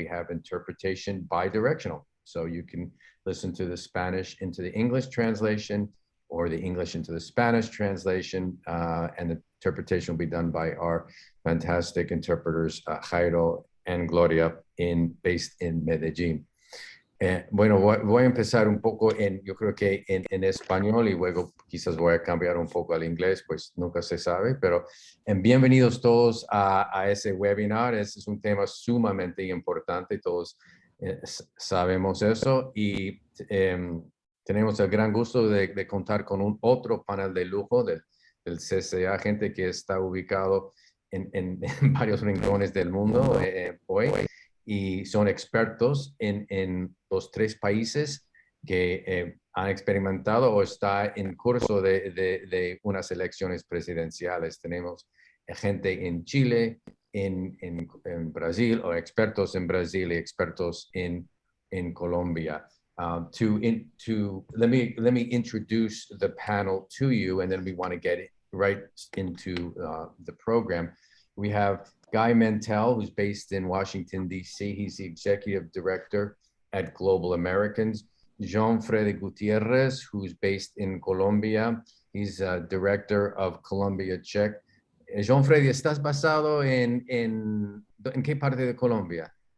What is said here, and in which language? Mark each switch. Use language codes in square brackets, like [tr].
[en] We have interpretation bi-directional, so you can listen to the Spanish into the English translation or the English into the Spanish translation, and the interpretation will be done by our fantastic interpreters, Jairo and Gloria, based in Medellín. [es] Bueno, voy a empezar un poco yo creo que en español y luego quizás voy a cambiar un poco al inglés, pues nunca se sabe, pero bienvenidos todos a ese webinar. Este es un tema sumamente importante, todos sabemos eso, y tenemos el gran gusto de contar con otro panel de lujo del CCA, gente que está ubicado en varios rincones del mundo hoy. Y son expertos en los 3 países que han experimentado o está en curso de unas elecciones presidenciales. Tenemos gente en Chile, en Brasil, o expertos en Brasil y expertos en Colombia. [en] Let me introduce the panel to you, and then we want to get right into the program. We have Guy Mantell, who's based in Washington, D.C. He's the executive director at Global Americans. Jean-Freddy Gutierrez, who's based in Colombia. He's a director of Colombia Czech. [es] Jean-Freddy, ¿estás basado en qué parte de Colombia?